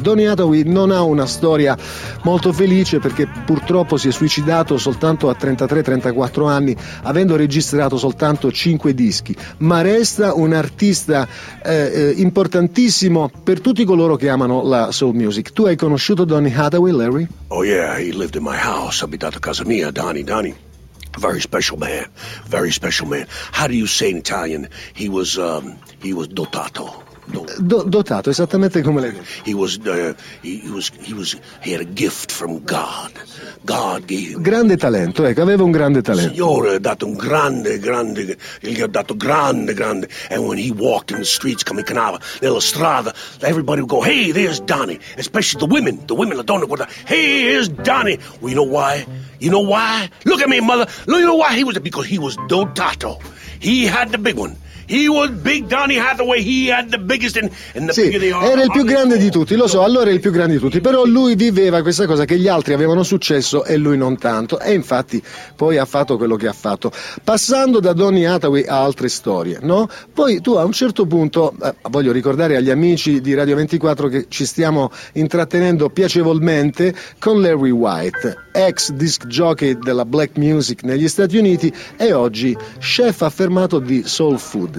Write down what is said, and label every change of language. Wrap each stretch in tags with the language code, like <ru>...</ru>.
<it>Donny Hathaway non ha una storia molto felice, perché purtroppo si è suicidato soltanto a 33-34 anni, avendo registrato soltanto 5 dischi. Ma resta un artista importantissimo per tutti coloro che amano la soul music. Tu hai conosciuto Donny Hathaway, Larry?</it> <en>Oh yeah, he lived in my house,</en> <it>abitato a casa mia,</it> <en>Donny. Very special man, very special man. How do you say in Italian? He was dotato.</en> <it>Dotato, esattamente come lei.</it> <en>He had a gift from God. God gave him.</en> <it>Grande talento, ecco, aveva un grande talento. Il Signore ha dato un grande, grande. Gli ha dato grande, grande.</it> <en>And when he walked in the streets,</en> <it>camminava nella strada,</it> <en>everybody would go, hey, there's Donny. Especially the women,</en> <it>la donna, guarda,</it> <en>hey, here's Donny. Well, you know why? You know why? Look at me, mother. Look, you know why he was? Because he was dotato. He had the big one. He was big Donny Hathaway, he had the biggest in the</en> <it>sì, era il più grande di tutti, lo so, allora era il più grande di tutti, però lui viveva questa cosa che gli altri avevano successo e lui non tanto, e infatti poi ha fatto quello che ha fatto. Passando da Donny Hathaway a altre storie, no? Poi tu a un certo punto, voglio ricordare agli amici di Radio 24 che ci stiamo intrattenendo piacevolmente con Larry White, ex disc jockey della black music negli Stati Uniti e oggi chef affermato di soul food.</it>